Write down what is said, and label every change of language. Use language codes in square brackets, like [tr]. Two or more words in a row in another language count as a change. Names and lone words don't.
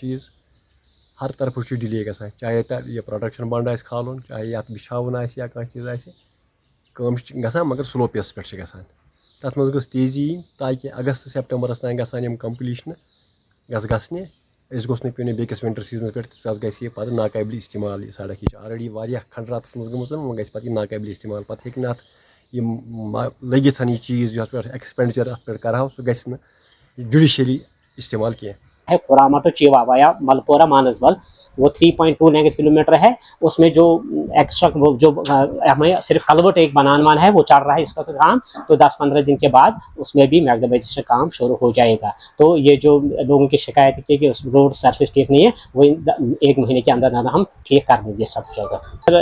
[ks] چیٖز ہر طرفہٕ چھُ ڈِلے گژھان چاہے تتھ یہِ پروڈکشن بنٛڈ آسہِ کھالُن چاہے یتھ بِچھاوُن آسہِ یا کانٛہہ چیٖز آسہِ کٲم چھِ گژھان مگر سلو پیسس پٮ۪ٹھ چھِ گژھان تتھ منٛز گٔژھ تیزی یِنۍ تاکہِ اگست سپٹمبرس تانۍ گژھن یِم کمپلیشنہٕ گژھنہِ أسۍ گوٚژھ نہٕ پیٚون یہِ بیٚکِس ونٹر سیٖزنس پٮ۪ٹھ سُہ گژھِ یہِ پتہٕ ناقٲبلہِ استعمال یہِ سڑک یہِ چھِ آلریڈی واریاہ کھنڈراتس منٛز گٔمٕژ وۄنۍ گژھِ پتہٕ یہِ ناقٲبلہِ استعمال پتہٕ ہیٚکہِ نہٕ اتھ یِم لٔگِتھ یہِ چیٖز یتھ پٮ۪ٹھ ایٚکسپینڈچر اتھ پٮ۪ٹھ کرہاو سُہ گژھِ نہٕ جُڈِشلی استعمال کینٛہہ۔ [ur] ہے کراما ٹو چیوا وایا ملپورہ مانسبل وہ 3.2 [en] length kilometer [ur] ہے اس میں جو ایکسٹرا جو ہمیں صرف کلوٹ ایک بنانا ہے وہ چل رہا ہے اس کا کام تو 10-15 دن کے بعد اس میں بھی میکڈمائزیشن کام شروع ہو جائے گا۔ تو یہ جو لوگوں کی شکایت تھی کہ اس [en] road surface [ur] ٹھیک نہیں ہے وہ 1 مہینے کے اندر ہم ٹھیک کر دیں گے سب جگہ۔